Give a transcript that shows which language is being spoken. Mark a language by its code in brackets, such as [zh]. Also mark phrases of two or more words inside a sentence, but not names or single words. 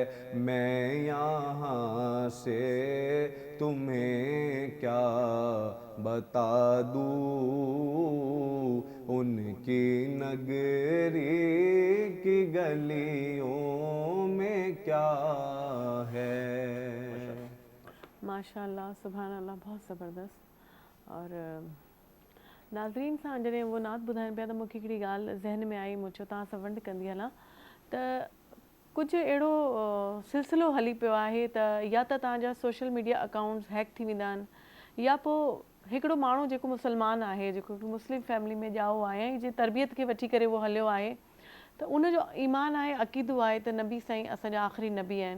[ur] میں یہاں سے تمہیں کیا بتا دوں, ان کی نگری کی گلیوں میں کیا ہے. [ar] ماشاء اللہ سبحان اللہ, [ur] بہت زبردست. اور ناظرین [sd] सां जॾहिं वो नात ॿुधाइनि पिया त मूंखे हिकिड़ी ॻाल्हि ज़हन में आई, मूं चयो तव्हां सां वंड कंदी हलां. त कुझु अहिड़ो सिलसिलो हली पियो आहे त या त तव्हांजा [en] social media accounts [sd] हैक थी वेंदा आहिनि, या पोइ हिकिड़ो माण्हू जेको मुस्लमान आहे, जेको [en] Muslim family [sd] में ॼाओ आहे ऐं जे तरबियत खे वठी करे उहो हलियो आहे, त उनजो ईमान आहे, अक़ीदो आहे त नबी साईं असांजा आख़िरी नबी आहिनि.